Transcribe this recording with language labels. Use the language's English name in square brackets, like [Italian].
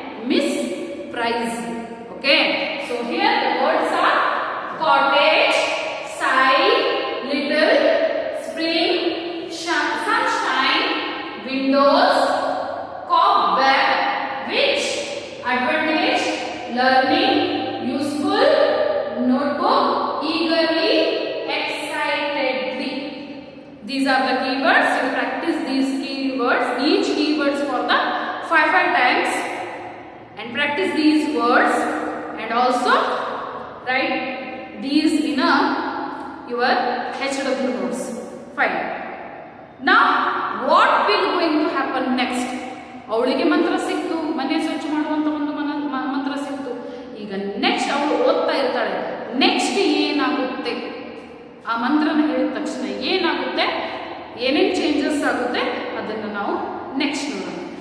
[English] Miss price. Okay, so here the words are cottage, side, little, spring, sunshine, windows, cobweb, which, advantage, learning, useful, notebook, eagerly, excitedly. These are the keywords. You practice these keywords, each keywords for the 5 times, and practice these words, and also write these in your HW notes. Fine. Now what will going to happen next? [Kannada] ಅವಳಿಗೆ ಮಂತ್ರ ಸಿಕ್ತು, ಮನೆ ಸ್ವಚ್ಛ ಮಾಡುವಂತ ಒಂದು ಮಂತ್ರ ಸಿಕ್ತು. ಈಗ ನೆಕ್ಸ್ಟ್ ಅವಳು ಓದ್ತಾ ಇರ್ತಾಳೆ, ನೆಕ್ಸ್ಟ್ ಏನಾಗುತ್ತೆ? ಆ ಮಂತ್ರನ ಹೇಳಿದ ತಕ್ಷಣ ಏನಾಗುತ್ತೆ, ಏನೇನು ಚೇಂಜಸ್ ಆಗುತ್ತೆ ಅದನ್ನು ನಾವು ನೆಕ್ಸ್ಟ್ ನೋಡೋಣ.